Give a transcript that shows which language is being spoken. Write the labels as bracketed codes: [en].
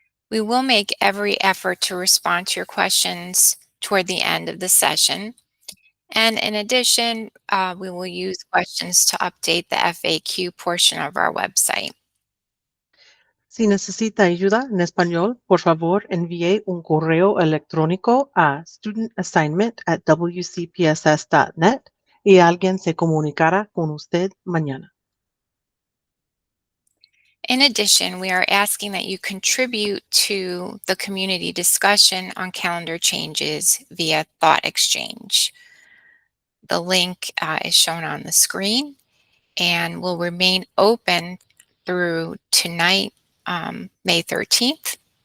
[en] We will make every effort to respond to your questions toward the end of the session. And in addition, we will use questions to update the FAQ portion of our website. [es] Si necesita ayuda en español, por favor envíe un correo electrónico a studentassignment@wcpss.net y alguien se comunicará con usted mañana. [en] In addition, we are asking that you contribute to the community discussion on calendar changes via Thought Exchange. The link is shown on the screen and will remain open through tonight, May 13th.